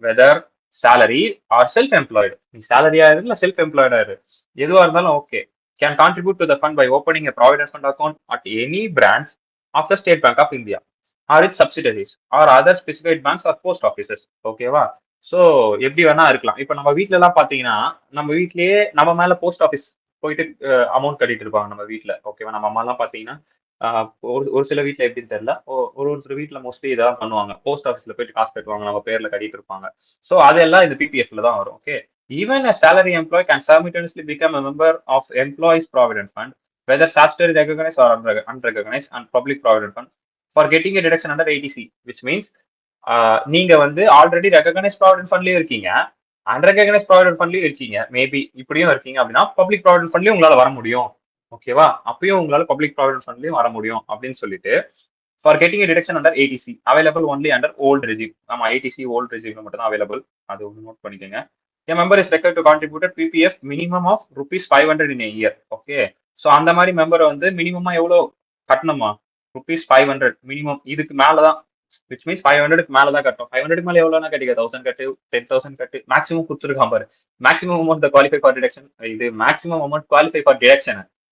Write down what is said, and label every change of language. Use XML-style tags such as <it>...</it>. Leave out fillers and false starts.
<en>Whether salary or self-employed.</en> <ta>நீ salary ஆயிரு இல்ல self-employed ஆயிரு, எதுவா இருந்தாலும் okay.</ta> <en>Can contribute to the fund by opening a provident fund account at any branch of the State Bank of India or its subsidiaries or other specified banks or post offices.</en> <ta>ஓகேவா? So எப்படி வேணா இருக்கலாம். இப்போ நம்ம வீட்ல எல்லாம் பாத்தீங்கன்னா நம்ம வீட்லயே நம்ம மேல போஸ்ட் ஆஃபீஸ் போயிட்டு அமௌண்ட் கட்டிட்டு இருப்பாங்க நம்ம வீட்ல. ஓகேவா? நம்ம அம்மா எல்லாம் பாத்தீங்கன்னா ஒரு ஒரு சில வீட்ல எப்படின்னு தெரியல, ஒரு சில வீட்ல மோஸ்ட்லி இதான் பண்ணுவாங்க. போஸ்ட் ஆஃபீஸ்ல போயிட்டு காசு கட்டுவாங்க, நம்ம பேர்ல கட்டிட்டு இருப்பாங்க. ஸோ அதெல்லாம் இந்த பிபிஎஃப்ல தான் வரும். Okay.</ta> <en>Even a salary employee can simultaneously become a member of Employees Provident Fund, whether statutory recognized or unrecognized, and Public Provident Fund for getting a deduction under 80C, which means</en> <ta>நீங்க வந்து already recognise provident ஃபண்ட்லயும் இருக்கீங்க, unrecognised provident ஃபண்ட்லயும் இருக்கீங்க, maybe இப்படியும் இருக்கீங்க அப்படின்னா public provident ஃபண்ட்லயும் உங்களால வர முடியும். ஓகேவா? அப்பயும் உங்களால பப்ளிக் ப்ராவிடன்ட் ஃபண்ட்லயும் வர முடியும் அப்படின்னு சொல்லிட்டு</ta> <en>For getting deduction under eighty C available only under old regime.</en> <ta>ஆமா, ஏடிசி ஓல்ட் ரெஜிம்ல மட்டும் தான் அவைலபிள். அது ஒன்று நோட் பண்ணிக்கோங்க.</ta> <en>A member is required to contribute PPF minimum of rupees 500 in a year. Okay.</en> <ta>So அந்த மாதிரி மெம்பர் வந்து மினிமமா எவ்வளோ கட்டணுமா? rupees 500 minimum. இதுக்கு மேலதான், விச் மீன்ஸ் 500க்கு மேல தான் கட்டும். 500க்கு மேல எவ்வளவுனா கட்டிக்க, 1000 கட்டு, 10,000 கட்டு, மேக்ஸிமம் கொடுத்துருக்கான் பாரு.</ta> <en>Maximum amount qualify for deduction, இது maximum amount qualify for deduction.</en>